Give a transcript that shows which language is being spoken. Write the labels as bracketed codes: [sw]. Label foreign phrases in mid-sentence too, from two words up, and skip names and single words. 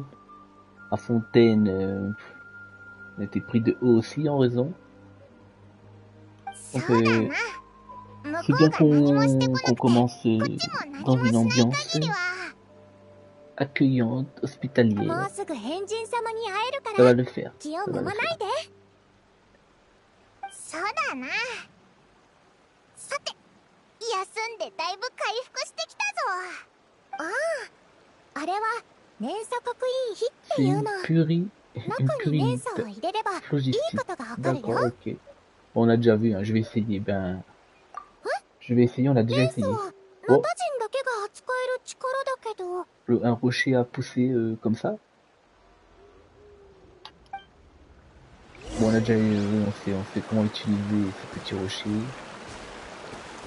[fr] À Fontaine, on était pris de haut aussi en raison. Donc, c'est bien qu'on commence dans une ambiance accueillante, hospitalière. Ça va le faire. Ça va le faire. [ja] そうだな。さて、休んでだいぶ回復してきたぞ。ああ、あれは連鎖刻印碑っていうの。中に連鎖を入れればいいことがわかるよ。 [fr] D'accord, ok. On a déjà vu, hein. Je vais essayer. Ben, je vais essayer. On a déjà essayé. Oh. Un rocher à pousser comme ça. Bon, on a déjà on sait comment utiliser ce petit rocher.